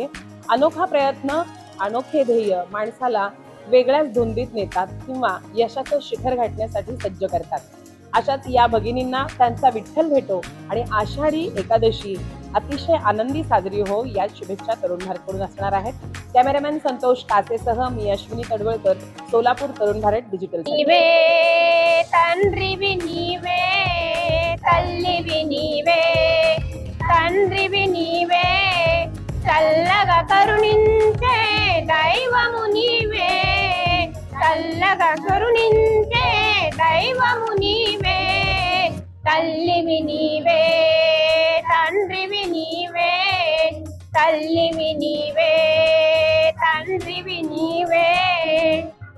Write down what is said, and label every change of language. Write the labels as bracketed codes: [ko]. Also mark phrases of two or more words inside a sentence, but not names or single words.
[mr] अनोखा प्रयत्न, अनोखे ध्येय माणसाला वेगळ्याच धुंदीत नेतात किंवा यशाचं शिखर गाठण्यासाठी सज्ज करतात. अशाच या भगिनींना त्यांचा विठ्ठल भेटो आणि आषाढी एकादशी अतिशय आनंदी साजरी हो या शुभेच्छा तरुण भारतकडून असणार आहेत. कॅमेरामॅन संतोष कासेसह मी अश्विनी तडवळकर, सोलापूर तरुण भारत डिजिटल. [te] నీవే తండ్రివి నీవే తల్లివి నీవే తండ్రివి నీవే చల్లగా కరుణించే దైవము నీవే చల్లగా కరుణించే దైవము నీవే తల్లివి నీవే తండ్రివి నీవే తల్లివి నీవే తండ్రివి నీవే